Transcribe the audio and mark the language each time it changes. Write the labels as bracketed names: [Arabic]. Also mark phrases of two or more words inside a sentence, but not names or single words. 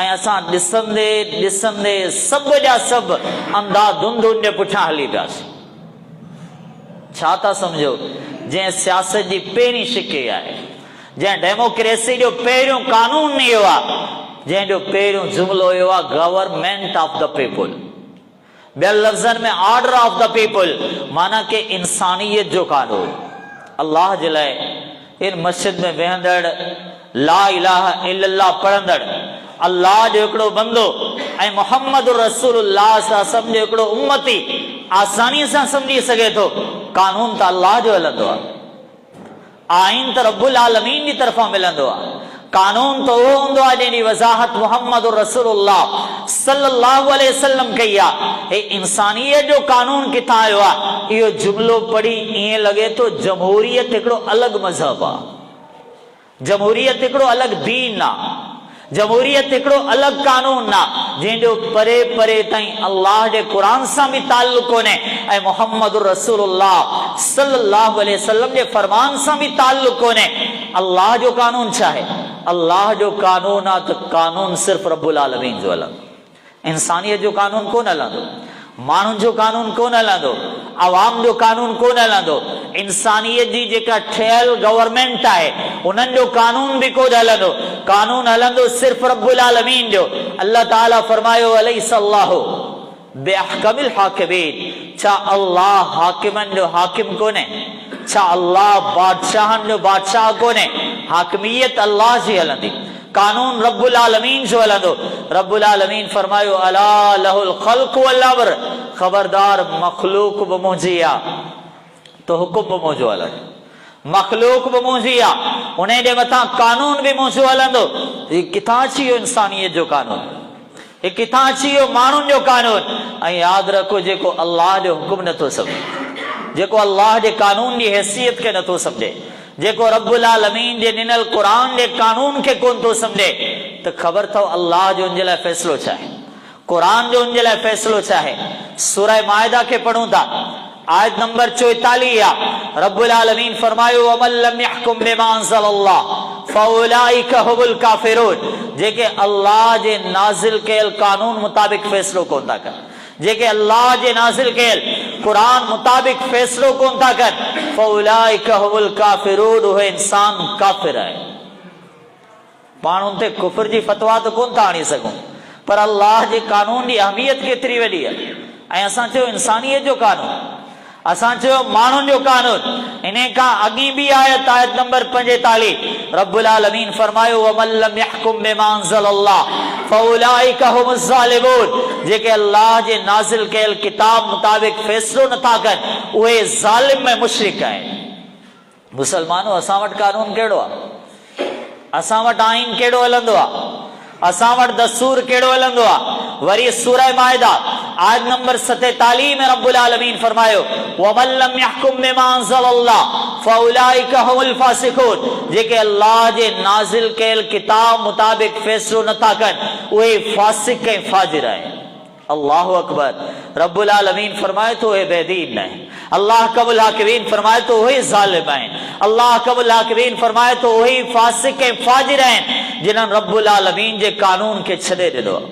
[Sindhi] ऐं असां ॾिसंदे ॾिसंदे सभ जा सभु अंधाधुंध उन जे पुठियां हली पियासीं। छा था सम्झो? जंहिं सियासत जी पहिरीं शिके आहे, जंहिं डेमोक्रेसी जो पहिरियों कानून इहो आहे, जंहिंजो पहिरियों जुमिलो इहो आहे [English] government of the people, [Sindhi] ॿियनि लफ़्ज़नि में [English] order of the people, [Sindhi] माना के इंसानियत जो कानून। अल्लाह जे लाइ इन मस्जिद में वेहंदड़, [Arabic] لا إله إلا الله [Sindhi] पढ़ंदड़, अल्लाह जो हिकिड़ो बंदो ऐं मुहम्मद रसूलुल्लाह सल्लल्लाहु जो हिकिड़ो उम्मती आसानी सां सम्झी सघे थो कानून त अल्लाह जो हलंदो आहे, आइन त रब्बुल आलमीन जी तरफ़ां मिलंदो आहे, कानून तो वो हूंदो आहे जंहिंजी वज़ाहत मुहम्मद रसूलुल्लाह [Arabic] صلى الله عليه وسلم [Sindhi] कई आहे। हे इंसानियत जो कानून किथां आयो आहे? इहो जुमिलो पढ़ी ईअं लॻे थो जमहूरियत हिकिड़ो अलॻि मज़हब आहे, जमहूरियत हिकिड़ो अलॻि दीन आहे, जमहूरियत हिकिड़ो अलॻि कानून आहे जंहिंजो परे परे ताईं अल्लाह जे क़ुरान सां बि ताल्लुक़ कोन्हे ऐं मुहम्मद रसूलुल्लाह [Arabic] صلى الله عليه وسلم [Sindhi] जे फरमान सां बि ताल्लुक़ कोन्हे। अल्लाह जो कानून छा आहे? अल्लाह जो कानून आहे त कानून सिर्फ़ु रब्बुल आलमीन जो हलंदो, इंसानियत जो कानून कोन हलंदो, माण्हुनि जो कानून कोन हलंदो, आवाम जो कानून कोन हलंदो। इंसानियत जी जेका ठहियल गवर्नमेंट आहे उन्हनि जो कानून बि कोन हलंदो, कानून हलंदो सिर्फ़ु रब्बुल आलमीन जो। अल्लाह ताला फरमायो [Arabic] أليس الله بأحكم الحاكمين, [Sindhi] छा अल्लाह हाकिमनि जो हाकिम कोन्हे? छा अल्लाह बादशाहनि जो बादशाह कोन्हे? हाकिमियत अल्लाह जी हलंदी, कानून रब्बुल आलमीन जो हलंदो। [Arabic] रब्बुल आलमीन फरमायो ألا له الخلق والأمر, [Sindhi] ख़बरदार मख़लूक बि मुंहिंजी आहे तो हुकुम बि मुंहिंजो हलंदो, मख़लूक बि मुंहिंजी आहे उन जे मथां कानून बि मुंहिंजो हलंदो। हीउ किथां अची वियो इंसानियत जो कानून? हीउ किथां अची वियो माण्हुनि जो कानून? ऐं यादि रखो जेको अल्लाह जो हुकुम नथो सम्झे, जेको अल्लाह जे कानून जी हैसियत खे नथो सम्झे, जेको रब्बुल आलमीन जे ॾिनल क़ुरान जे कानून खे कोन थो सम्झे, त ख़बर अथव अल्लाह जो उन जे लाइ फ़ैसिलो छा आहे, क़ुरान जो उन जे लाइ फ़ैसिलो छा आहे। सूरह माइदा खे पढ़ूं था, आयत नंबर 44 आहे। [Arabic] रब्बुल आलमीन फरमायो ومن لم يحكم بما أنزل الله فأولئك هم الكافرون, [Sindhi] जेके अल्लाह जे नाज़िल कयल कानून मुताबिक फ़ैसिलो कोन था कनि, जेके अल्लाह जे नाज़िल कयल क़ुरान मुताबिक फ़ैसिलो कोन था कनि, [Arabic] فأولئك هم الكافرون, [Sindhi] उहे इंसान काफ़िर आहे। पाण उन ते कुफ्र जी फतवा त कोन था आणे सघूं, पर अल्लाह जे कानून जी अहमियत केतिरी वॾी आहे। ऐं असां चयो इंसानियत जो कानून, असां चयो माण्हुनि जो कानून। इन खां अॻी बि आयत, आयत नंबर 45, रब्बुल आलमीन फरमायो [Arabic] ومن لم يحكم بما أنزل الله فأولئك هم الظالمون, [Sindhi] जेके अल्लाह जे नाज़िल कयल किताब मुताबिक फ़ैसिलो नथा कनि उहे ज़ालिम ऐं मुशरिक आहिनि। मुसलमानो, असां वटि कानून कहिड़ो आहे? असां वटि आइन कहिड़ो हलंदो आहे? असां वटि दस्तूर कहिड़ो हलंदो आहे? वरी सूरह माइदा आयत नंबर 47 में रब्बुल आलमीन फरमायो [Arabic] ومن لم يحكم بما أنزل الله فأولئك هم الفاسقون, [Sindhi] जेके अल्लाह जे नाज़िल कयल किताब मुताबिक फ़ैसिलो नथा कनि उहे फासिक ऐं फाजिर आहिनि। [Arabic] الله أكبر. [Sindhi] रब्बुल आलमीन फरमाए तो उहे बेदीन न आहिनि, [Arabic] الله أحكم الحاكمين [Sindhi] फरमाए तो उहे ज़ालिम आहिनि, [Arabic] الله أحكم الحاكمين [Sindhi] फरमाए तो उहे फासिक ऐं फाजिर आहिनि जिन्हनि रब्बुल आलमीन जे कानून खे छॾे ॾिनो आहे।